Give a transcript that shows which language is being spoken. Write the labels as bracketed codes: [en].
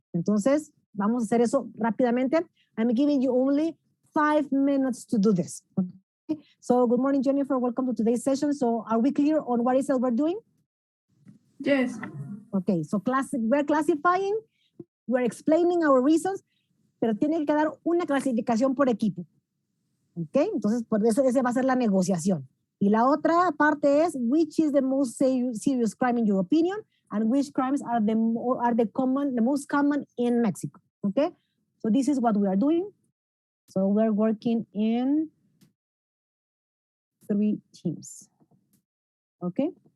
[es] Entonces, vamos a hacer eso rápidamente. [en] I'm giving you only 5 minutes to do this. Okay? So good morning, Jennifer. Welcome to today's session. So are we clear on what it is that we're doing? Yes. Okay, so we're classifying, we're explaining our reasons, [es] pero tiene que dar una clasificación por equipo. Okay, entonces por eso esa va a ser la negociación. Y la otra parte es, [en] which is the most serious crime in your opinion, and which crimes are the most common in Mexico. Okay, so this is what we are doing. So we're working in 3 teams. Okay.